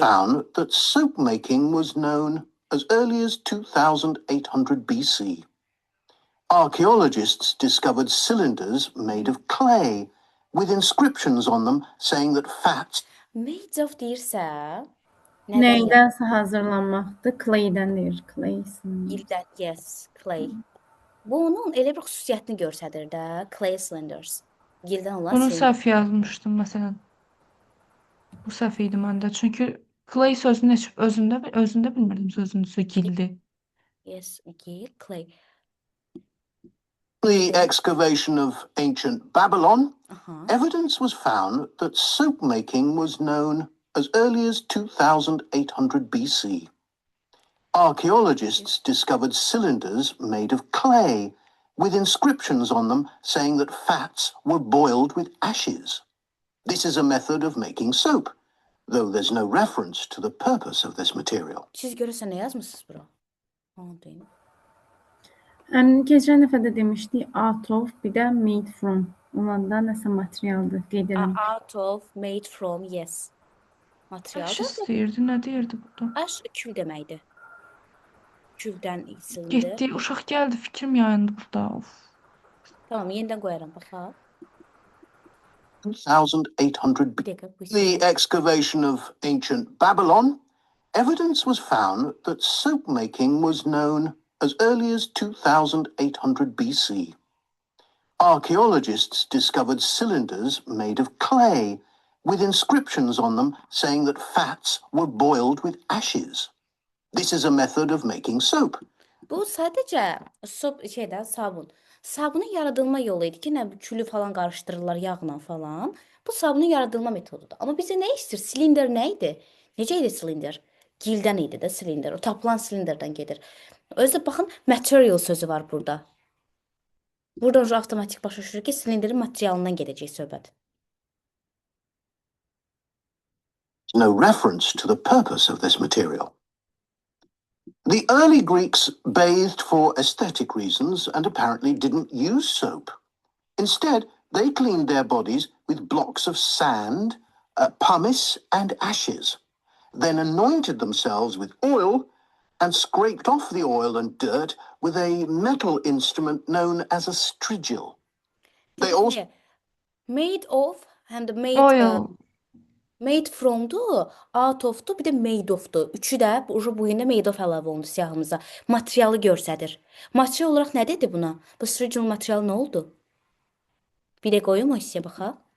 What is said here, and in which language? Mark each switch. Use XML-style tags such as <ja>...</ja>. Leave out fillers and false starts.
<en>found that soap making was known as early as 2800 BC. Archaeologists discovered cylinders made of clay with inscriptions on them saying that fats</en> <az>Made of deyirsə, nədən? Nəydən hazırlanmaqdır? Claydən deyir. Clay. Gildən, yes, clay. Bu onun elə bir xüsusiyyətini göstərir də, clay cylinders. Gildən olan Bunu silindir. səhv yazmışdım məsələn. Bu səhv idi məndə. Çünki clay sözünü heç özündə bilmirdim sözünüzü gildi. Yes, gil, clay.</az> <en>the excavation of ancient Babylon, Aha. evidence was found that soap making was known as early as 2800 BC. Archaeologists discovered cylinders made of clay with inscriptions on them saying that fats were boiled with ashes. This is a method of making soap, though there's no reference to the purpose of this material.</en> <az>Siz görürsən nə yazmısınız bura? Ha, deyim. Keçən dəfə də demişdik out of, bir də made from. Onlarda nəsə materialdır, qeyd edim.</az> <en>Out of, made from, yes.</en> <az>Aş Materialdır. istəyirdi, nə deyirdi burada? Aş kül deməkdir. Küldən isildi. Getdi, uşaq gəldi, fikrim yayındı burada.</az> <en>Of.</en> <az>Tamam, yenidən qoyaram, baxaq. 2800 Bir dəqiqə, bu</az> <en>The excavation of ancient Babylon, evidence was found that soap making was known as early as 2800 BC. Archaeologists discovered cylinders made of clay with inscriptions on them saying that fats were boiled with ashes. This is a method of making soap.</en> <az>Bu sadəcə sabun. Sabunun yaradılma yolu idi ki, nə külü falan qarışdırırlar yağla falan. Bu sabunun yaradılma metodudur. Amma bizə nə istəyir? Silindr nə idi? Necə idi silindr? Gildən idi də silindr. O tapılan silindrdən gedir. Özdə baxın, material sözü var burada. Buradan avtomatik başa düşür ki, silindrin materialından gedəcək söhbət.</az> <en>No reference to the purpose of this material. The early Greeks bathed for aesthetic reasons and apparently didn't use soap. Instead, they cleaned their bodies with blocks of sand, pumice, and ashes, then anointed themselves with oil and scraped off the oil and dirt with a metal instrument known as a strigil. They also Made of and made Oil.</en> <az>made from'du, out of'du, bir də made of'du. Üçü də bu yanda made of əlavə olundu siyahımıza. Materialı göstərir. Material olaraq nə dedi buna? Bu strigil materialı nə oldu? Bir də qoyum o hissəyə baxaq.</az>